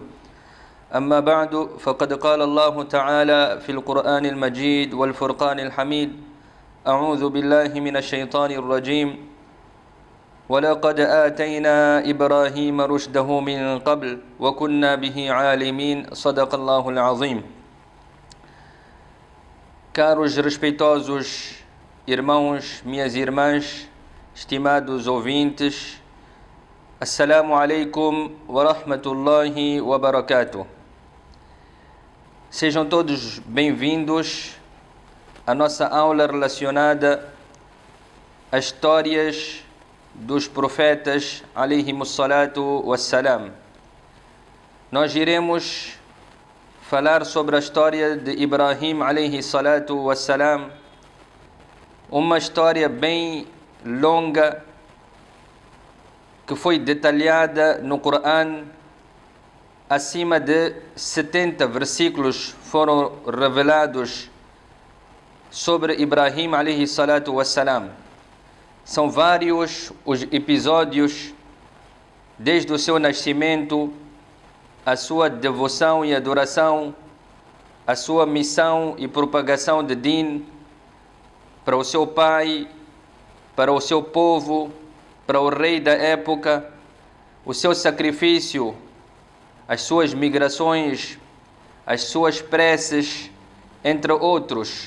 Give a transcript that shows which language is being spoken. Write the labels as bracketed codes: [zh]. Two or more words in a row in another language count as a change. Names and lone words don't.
[ar] أما بعد فقد قال الله تعالى في القرآن المجيد والفرقان الحميد أعوذ بالله من الشيطان الرجيم ولقد آتينا إبراهيم رشده من قبل وكنا به عالمين صدق الله العظيم. [pt] Caros respeitosos irmãos, minhas irmãs, estimados ouvintes, [ar] السلام عليكم ورحمة الله وبركاته. [pt] Sejam todos bem-vindos à nossa aula relacionada às histórias dos profetas [ar] عليهم الصلاة والسلام. [pt] Nós iremos falar sobre a história de Ibrahim [ar] عليه الصلاة والسلام, [pt] uma história bem longa que foi detalhada no Corão. Acima de 70 versículos foram revelados sobre Ibrahim [ar] عليه الصلاة والسلام. [pt] São vários os episódios, desde o seu nascimento, a sua devoção e adoração, a sua missão e propagação de Din para o seu pai, para o seu povo, para o rei da época, o seu sacrifício, as suas migrações, as suas preces, entre outros.